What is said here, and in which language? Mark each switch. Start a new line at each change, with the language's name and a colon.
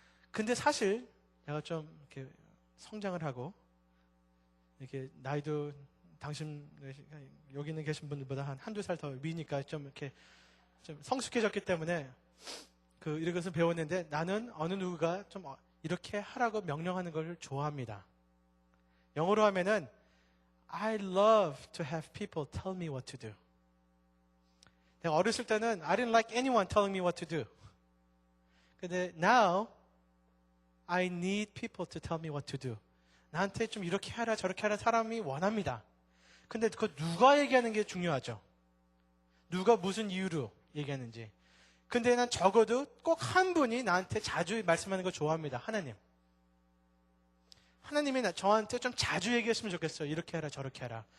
Korean: 근데 사실 내가 좀 이렇게 성장을 하고 이렇게 나이도 당신 여기 있는 계신 분들보다 한두 살 더 위니까 좀 이렇게 좀 성숙해졌기 때문에 이것을 배웠는데 나는 어느 누구가 좀 이렇게 하라고 명령하는 걸 좋아합니다. 영어로 하면은
English: I love to have people tell me what to do.
Korean: 내가 어렸을 때는
English: I didn't like anyone telling me what to do.
Korean: 근데
English: now I need people to tell me what to do.
Korean: 나한테 좀 이렇게 하라 저렇게 하라 사람이 원합니다. 근데 그거 누가 얘기하는 게 중요하죠. 누가 무슨 이유로 얘기하는지. 근데 난 적어도 꼭 한 분이 나한테 자주 말씀하는 거 좋아합니다. 하나님이 저한테 좀 자주 얘기했으면 좋겠어요. 이렇게 하라 저렇게 하라.